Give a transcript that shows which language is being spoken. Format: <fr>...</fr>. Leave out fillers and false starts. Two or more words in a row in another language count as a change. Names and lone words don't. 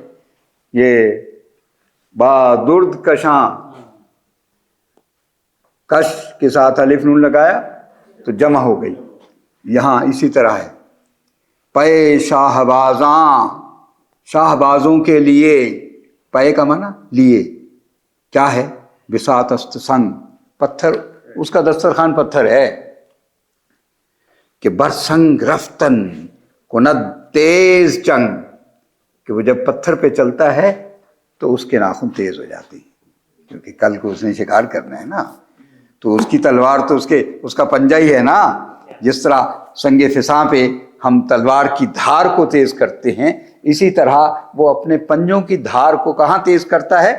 <ur>یہ</ur> <fa>بادرد کشاں،</fa> <ur>کش کے ساتھ الف نون لگایا تو جمع ہو گئی، یہاں اسی طرح ہے۔</ur> <fa>پے شاہبازاں،</fa> <ur>شاہبازوں کے لیے، پے کا معنی لیے، کیا ہے؟</ur> <fa>بساط است سنگ،</fa> <ur>پتھر، اس کا دسترخوان پتھر ہے۔</ur> <fa>کہ برسنگ رفتن کند تیز چنگ،</fa> <ur>کہ وہ جب پتھر پہ چلتا ہے تو اس کے ناخن تیز ہو جاتے ہیں، کیونکہ کل کو اس نے شکار کرنا ہے نا، تو اس کی تلوار تو اس کا پنجہ ہی ہے نا۔ جس طرح سنگ فساں پہ ہم تلوار کی دھار کو تیز کرتے ہیں، اسی طرح وہ اپنے پنجوں کی دھار کو کہاں تیز کرتا ہے؟</ur>